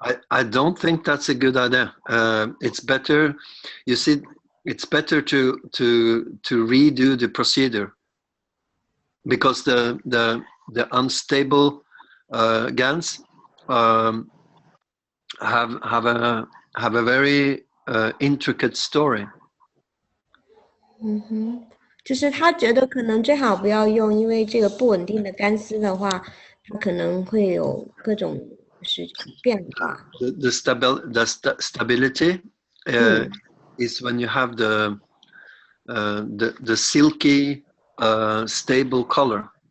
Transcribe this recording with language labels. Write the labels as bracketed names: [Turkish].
[English] I don't think that's a good idea. It's better, you see, it's better to redo the procedure, because the unstable GaNs have a very intricate story. [Chinese] 就是他觉得可能最好不要用，因为这个不稳定的干丝的话，它可能会有各种变化。 [English] The stability is when you have the silky stable color.